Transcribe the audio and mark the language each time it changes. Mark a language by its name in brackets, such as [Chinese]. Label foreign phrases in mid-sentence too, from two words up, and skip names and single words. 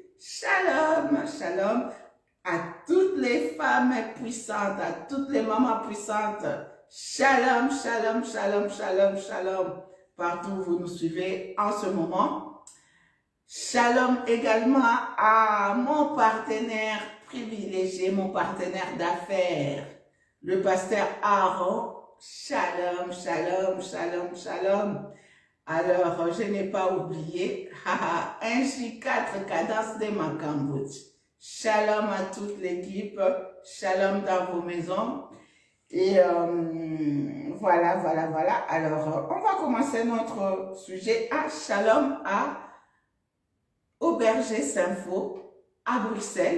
[Hebrew] Shalom, shalom [French] à toutes les femmes puissantes, à toutes les mamans puissantes. [Hebrew] Shalom, shalom, shalom, shalom, shalom. [French] Partout où vous nous suivez en ce moment. Shalom également à mon partenaire privilégié, mon partenaire d'affaires, le pasteur Aaron. [Hebrew] Shalom, shalom, shalom, shalom. [French] Alors, je n'ai pas oublié, 1J4 cadence de ma Cambodge. Shalom à toute l'équipe, shalom dans vos maisons. Et voilà. Alors, on va commencer notre sujet à shalom au Berger Saint-Faux à Bruxelles.